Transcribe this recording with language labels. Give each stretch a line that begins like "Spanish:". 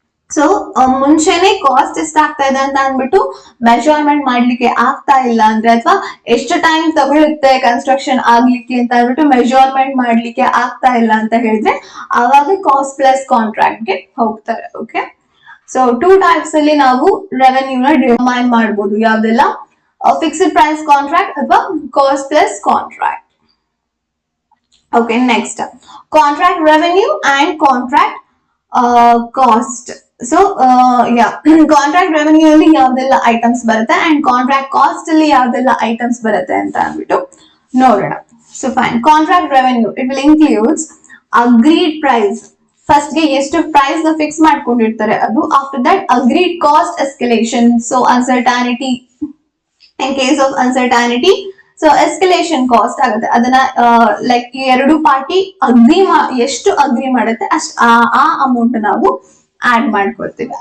Kannada: So ಮುಂಚೆನೆ cost ಎಷ್ಟಾಗ್ತಾ ಇದೆ ಅಂತ ಅಂದ್ಬಿಟ್ಟು ಮೆಜರ್ಮೆಂಟ್ ಮಾಡ್ಲಿಕ್ಕೆ ಆಗ್ತಾ ಇಲ್ಲ ಅಂದ್ರೆ, ಅಥವಾ ಎಷ್ಟು ಟೈಮ್ ತಗೊಳುತ್ತೆ ಕನ್ಸ್ಟ್ರಕ್ಷನ್ ಆಗ್ಲಿಕ್ಕೆ ಅಂತ ಅಂದ್ಬಿಟ್ಟು ಮೆಜರ್ಮೆಂಟ್ ಮಾಡ್ಲಿಕ್ಕೆ ಆಗ್ತಾ ಇಲ್ಲ ಅಂತ ಹೇಳಿದ್ರೆ ಅವಾಗ ಕಾಸ್ಟ್ ಪ್ಲಸ್ ಕಾಂಟ್ರಾಕ್ಟ್ ಗೆ ಹೋಗ್ತಾರೆ. ಓಕೆ, ಸೊ 2 types ಅಲ್ಲಿ ನಾವು ರೆವೆನ್ಯೂನ ಡಿಟರ್ಮೈನ್ ಮಾಡಬಹುದು. ಯಾವ್ದೆಲ್ಲ? ಫಿಕ್ಸ್ಡ್ ಪ್ರೈಸ್ ಕಾಂಟ್ರಾಕ್ಟ್ ಅಥವಾ cost plus contract.
English: Okay, next contract revenue and contract cost.
Kannada: So contract revenue ಅಲ್ಲಿ ಯಾವ್ದೆಲ್ಲ ಐಟಮ್ಸ್ ಬರುತ್ತೆ
English: and contract cost
Kannada: ಅಲ್ಲಿ ಯಾವ್ದೆಲ್ಲ ಐಟಮ್ಸ್ ಬರುತ್ತೆ ಅಂತ ಅಂದ್ಬಿಟ್ಟು ನೋಡೋಣ.
English: So fine, contract revenue it will includes agreed price.
Kannada: First ಗೆ ಎಷ್ಟು ಪ್ರೈಸ್ ನ ಫಿಕ್ಸ್ ಮಾಡ್ಕೊಂಡಿರ್ತಾರೆ ಅದು.
English: After that agreed cost escalation. So uncertainty, in case of uncertainty
Kannada: so escalation cost ಆಗುತ್ತೆ. ಅದನ್ನ ಲೈಕ್ ಎರಡು ಪಾರ್ಟಿ ಎಷ್ಟು ಅಗ್ರಿ ಮಾಡುತ್ತೆ ಅಷ್ಟು ಆ ಅಮೌಂಟ್ ನಾವು ಆಡ್ ಮಾಡ್ಕೊಳ್ತೀವಿ.